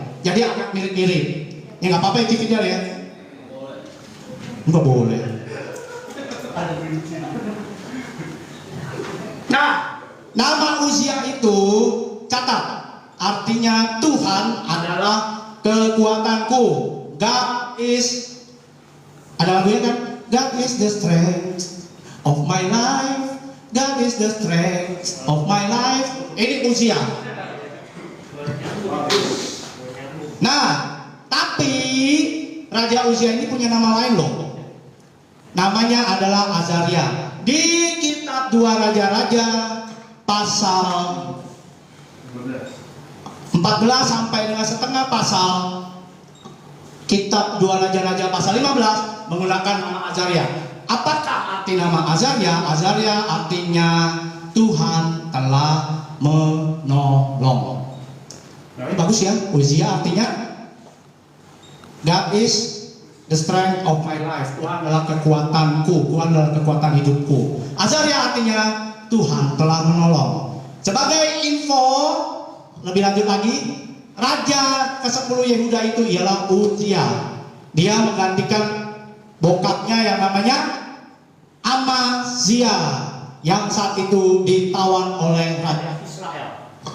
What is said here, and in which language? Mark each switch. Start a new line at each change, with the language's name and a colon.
Indonesian: Jadi agak mirip-mirip. Ya nggak apa-apa ya Ci Fidel ya? Nggak boleh. Nah, nama Uzia itu catat. Artinya Tuhan adalah kekuatanku.
English: God is,
Indonesian: ada lagunya kan?
English: God is the strength of my life. God is the strength of my life.
Indonesian: Ini Uzia. Nah, tapi Raja Uzia ini punya nama lain loh. Namanya adalah Azaria. Di kitab 2 Raja-Raja pasal 14 sampai dengan setengah pasal, kitab 2 Raja-Raja pasal 15 menggunakan nama Azaria. Apakah arti nama Azaria? Azaria artinya Tuhan telah menolong. Ini bagus ya.
English: Uzia
Indonesian: artinya
English: God is the strength of my life.
Indonesian: Tuhan adalah kekuatanku. Tuhan adalah kekuatan hidupku. Azaria artinya Tuhan telah menolong. Sebagai info lebih lanjut lagi, Raja ke-10 Yehuda itu ialah Uzia. Dia menggantikan bokapnya yang namanya Amazia, yang saat itu ditawan oleh Raja Israel.